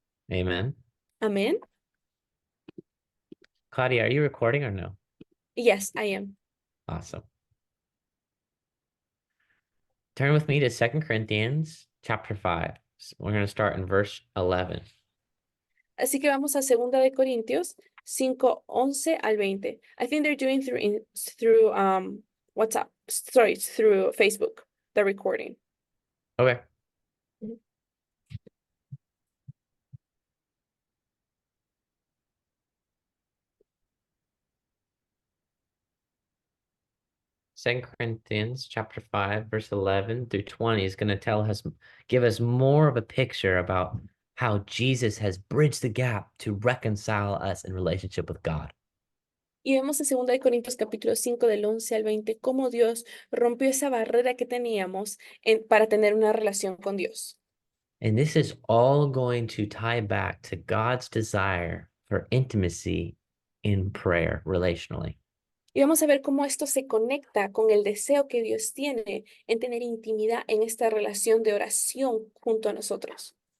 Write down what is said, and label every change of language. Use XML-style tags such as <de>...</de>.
<en>Amen.</en> <es>Amén.</es> <en>Claudia, are you recording or no? Yes, I am. Awesome. Turn with me to 2 Corinthians chapter 5. We're going to start in verse 11.</en> <es>Así que vamos a 2 de Corintios 5, 11 al 20.</es> <en>I think they're doing through WhatsApp, sorry, through Facebook, the recording. Okay. Mhm. Second Corinthians chapter 5, verse 11 through 20 is going to give us more of a picture about how Jesus has bridged the gap to reconcile us in relationship with God.</en> <es>Y vemos en 2 de Corintios capítulo 5 del 11 al 20 cómo Dios rompió esa barrera que teníamos para tener una relación con Dios.</es> <en>And this is all going to tie back to God's desire for intimacy in prayer relationally.</en> <es>Y vamos a ver cómo esto se conecta con el deseo que Dios tiene en tener intimidad en esta relación de oración junto a nosotros.</es>